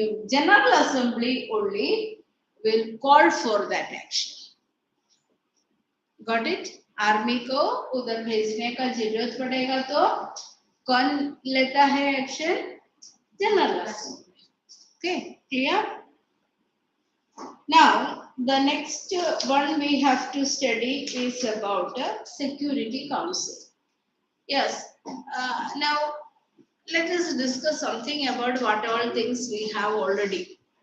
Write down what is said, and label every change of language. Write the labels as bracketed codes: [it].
[en] General Assembly only will call for that action. Got it? [hi] Army को उधर भेजने का जरूरत पड़ेगा तो कौन लेता है action? [en] General assembly. Okay, clear? Now the next one we have to study is about Security Council. Yes. Now let us discuss something about what all things we have already.